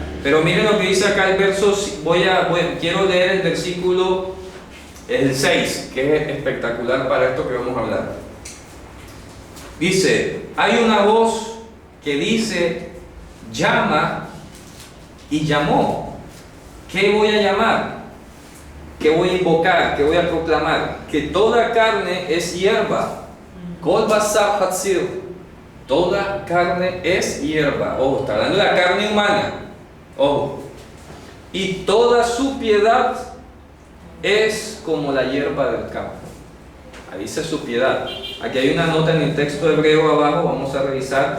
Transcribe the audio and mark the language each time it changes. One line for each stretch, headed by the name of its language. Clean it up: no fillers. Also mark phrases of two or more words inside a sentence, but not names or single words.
Spanish: Pero miren lo que dice acá el verso, quiero leer el versículo Es el 6, que es espectacular para esto que vamos a hablar. Dice, hay una voz que dice, llama, y llamó. ¿Qué voy a llamar? ¿Qué voy a invocar? ¿Qué voy a proclamar? Que toda carne es hierba.
Hebrew: כל בשר חציר.
Spanish: Toda carne es hierba. Ojo, está hablando de la carne humana. Ojo. Y toda su piedad es como la hierba del campo. Ahí dice su piedad. Aquí hay una nota en el texto hebreo abajo, vamos a revisar.